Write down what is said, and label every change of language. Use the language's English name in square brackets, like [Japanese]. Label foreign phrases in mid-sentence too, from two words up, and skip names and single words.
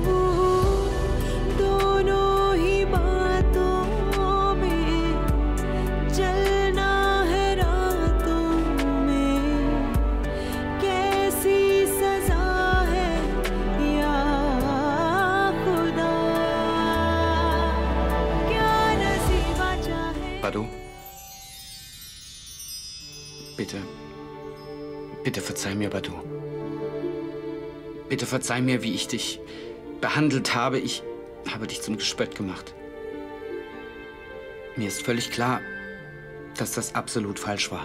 [Hindi] दोनों ही बातों में जलना है रातों में, कैसी सजा है या खुदा, क्या नसीबा चाहे। [German] Badu? Bitte. Bitte verzeih mir, Badu. Bitte verzeih mir, wie ich dich behandelt habe. Ich habe dich zum Gespött gemacht. Mir ist völlig klar, dass das absolut falsch war.